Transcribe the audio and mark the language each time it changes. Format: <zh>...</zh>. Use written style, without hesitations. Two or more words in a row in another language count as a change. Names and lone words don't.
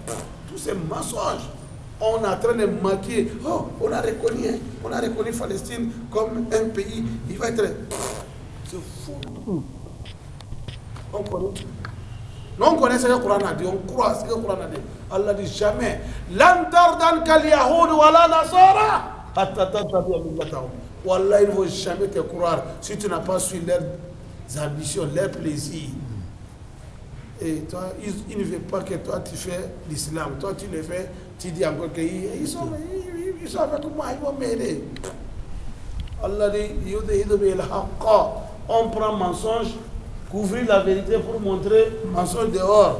<fr>Tous ces mensonges. On est en train de maquiller. Oh, on a reconnu Palestine comme un pays. Il va être. C'est fou. On connaît. Non, on connaît ce que le Coran a dit, on croit ce que le Coran a dit. Allah dit jamais.</fr> <ar>لن ترضى عنك اليهود ولا النصارى حتى تتبع ملتهم.</ar> <fr>Wallah, ils ne vont jamais te croire si tu n'as pas suivi leurs ambitions, leurs plaisirs. Et toi, ils ne veulent pas que toi tu fais l'islam. Toi tu le fais, tu dis encore qu'ils sont avec moi, ils vont m'aider. Allah dit, on prend mensonge, couvrir la vérité pour montrer mensonge dehors.</fr>